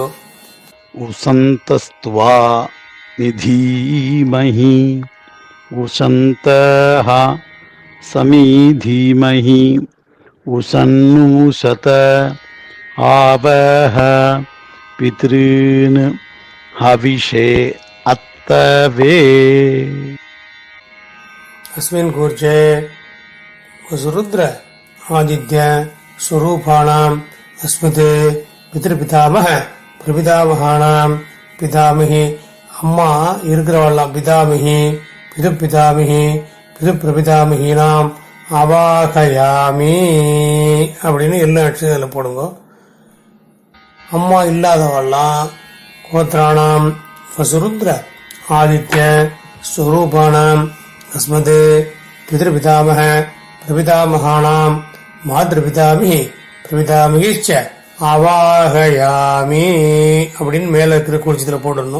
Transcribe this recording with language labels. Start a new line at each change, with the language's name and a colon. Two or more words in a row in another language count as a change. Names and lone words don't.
Sanskrit: उशन्तस्त्वा निधीमहि उशन्तः समिधीमहि उशन्नुशत आवह पितॄन् हविषे अत्तवे. अस्मिन् कूर्चे वसुरुद्र आदित्य स्वरूपाणाम् अस्मत् पितृपितामह प्रपितामहानाम् पितामही.
Tamil: அம்மா இருக்கிறவெல்லாம்
Sanskrit: पितामही पितृपितामही पितृप्रपितामहीनाम् आवाहयामि
Tamil: அப்படின்னு எல்லா அட்சரத்தில் போடுங்க. அம்மா இல்லாதவெல்லாம்
Sanskrit: गोत्राणाम् वसुरुद्र आदित्य स्वरूपाणाम् अस्मत् पितृपितामह प्रपितामहानाम् मातृपितामही प्रपितामहीश्च आवाहयामि
Tamil: அப்படின்னு மேல இருக்கிற குறிச்சத்தில் போடணும்.